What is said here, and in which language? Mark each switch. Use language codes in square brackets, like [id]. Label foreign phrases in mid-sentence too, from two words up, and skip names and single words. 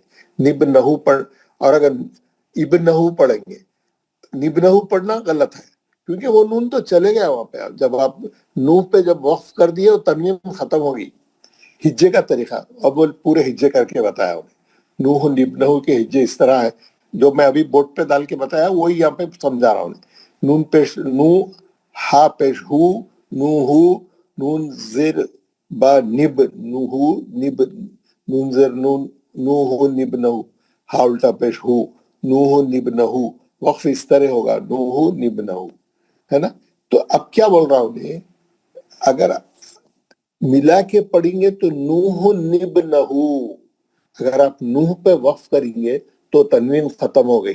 [ur] نبنہو پڑھ، اور اگر ابنہو پڑھیں گے، نبنہو پڑھنا غلط ہے، کیونکہ وہ نون تو چلے گیا وہاں پہ. جب آپ نوح پہ جب وقف کر دیے تو تنوین ختم ہوگی. ہجے کا طریقہ اب وہ پورے ہجے کر کے بتایا انہیں. نوح نبنہو کے ہجے اس طرح ہے، جو میں ابھی بورڈ پہ ڈال کے بتایا وہی یہاں پہ سمجھا رہا ہوں. نون پیش نو، ہا پیش ہو، نوہو، نون زیر با نب، نوہو نب، نون زیر نون، نوہو نبنہو، ہا الٹا پیش ہو، نوہو نبنہو. وقف اس طرح ہوگا، نوہو نبنہو، ہے نا. تو اب کیا بول رہا ہوں، اگر ملا کے پڑھیں گے تو نوح نبنہو. اگر آپ نوح پہ وقف کریں گے تو تنوین ختم ہو گئی.